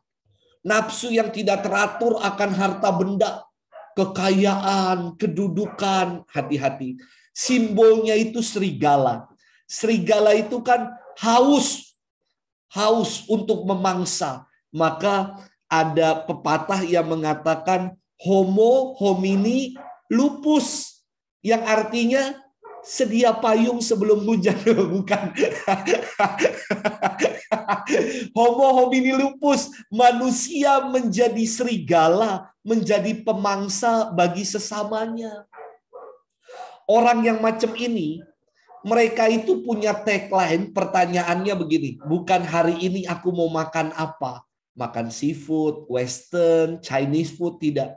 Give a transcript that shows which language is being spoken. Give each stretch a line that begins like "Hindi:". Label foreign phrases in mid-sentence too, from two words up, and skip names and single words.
Indonesian: Nafsu yang tidak teratur akan harta benda. Kekayaan, kedudukan. Hati-hati. Simbolnya itu serigala. Serigala itu kan haus. Haus untuk memangsa. Maka ada pepatah yang mengatakan
Latin: homo homini lupus.
Indonesian: Yang artinya sedia payung sebelum hujan. Bukan.
Latin: Homo homini lupus.
Indonesian: Manusia menjadi serigala. Menjadi pemangsa bagi sesamanya. Orang yang macam ini, mereka itu punya tagline, pertanyaannya begini. Bukan hari ini aku mau makan apa. Makan
English: seafood, western, Chinese food,
Indonesian: tidak.